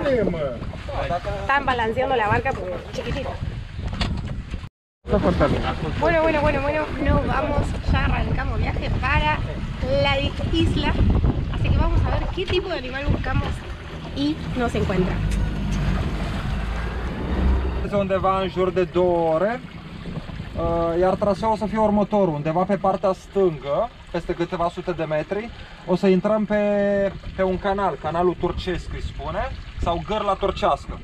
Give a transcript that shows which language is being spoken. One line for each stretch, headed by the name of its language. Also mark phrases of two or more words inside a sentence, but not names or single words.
Spanish: Están balanceando la barca porque es chiquitita. Bueno, nos vamos, ya arrancamos viaje para la isla. Así que vamos a ver qué tipo de animal buscamos y nos encuentra.
Romanian: Undeva în jur de 2 ore, iar traseul o să fie următorul, undeva pe partea stângă, peste câteva sute de metri, o să intrăm pe un canal, canalul turcesc îi spune, sau gârla turcească.